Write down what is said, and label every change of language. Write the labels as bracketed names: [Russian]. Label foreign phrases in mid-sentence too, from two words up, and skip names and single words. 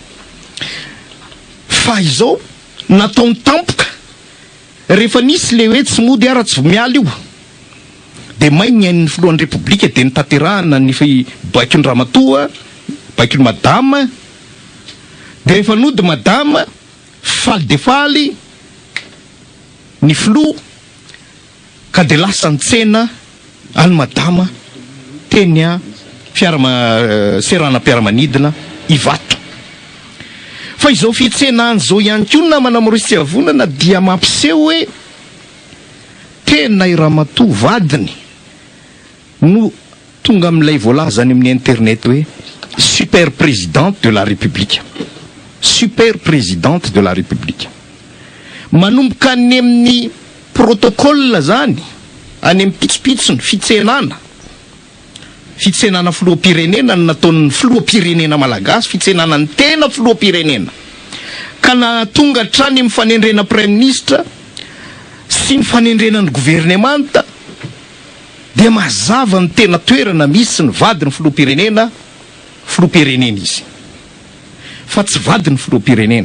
[Malagasy] fa izao nataony tampoka rehefa nisy le hoe tsy mody ara tsy vomialy io dia mainy ny filohan'ny repoblika dia nitanterahana ny baikon'ny Ramatoa, baikon'ny madama, dia rehefa nody madama faly de faly ny filoha ka dia lasa nitsena any madama teny a seranam-piaramanidina Ivato. Fa izao fitsenany zao ihany koa namana Maurice Tsiavonana dia mampiseho hoe tena i Ramatoa vadiny no tonga amin'ilay voalazany amin'ny internet hoe [French] super présidente de la République, super présidente de la République. [Malagasy] Manomboka any amin'ny protocole zany, any amin'ny pitsopitsony fitsenana filoham-pirenena ny nataon'ny filoham-pirenena malagasy, fitsenana ny tena filoham-pirenena, ka na tonga hatrany amin'ny fanendrena [French] prime ministre [Malagasy] sy ny fanendrenan'ny gouvernemanta dia mazava ny tena toerana misy ny vadiny filoham-pirenena izy, fa tsy vadiny filoham-pirenena.